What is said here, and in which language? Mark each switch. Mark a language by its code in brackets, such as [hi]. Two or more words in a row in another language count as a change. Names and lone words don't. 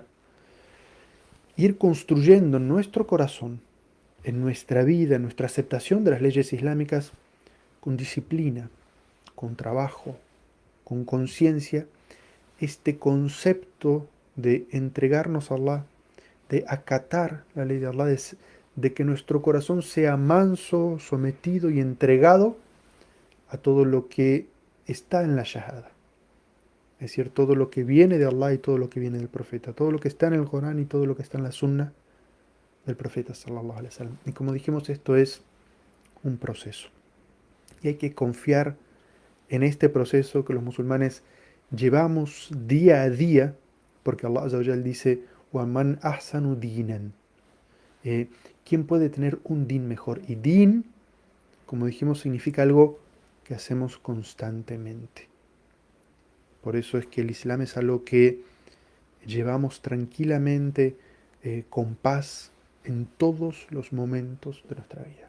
[es] Ir construyendo en nuestro corazón, en nuestra vida, en nuestra aceptación de las leyes islámicas, con disciplina, con trabajo, con conciencia, este concepto de entregarnos a Allah, de acatar la ley de Allah, de que nuestro corazón sea manso, sometido y entregado a todo lo que está en la shahada. Es decir, todo lo que viene de Allah y todo lo que viene del profeta, todo lo que está en el Corán y todo lo que está en la Sunna del profeta [ar] صلى الله عليه وسلم. [es] Y como dijimos, esto es un proceso. Y hay que confiar en este proceso que los musulmanes llevamos día a día, porque Allah [ar] عز وجل [es] dice, [ar] وَمَنْ أَحْسَنُ دِينًا. [es] ¿Quién puede tener un din mejor? Y din, como dijimos, significa algo que hacemos constantemente. Por eso es que el Islam es algo que llevamos tranquilamente, con paz, en todos los momentos de nuestra vida.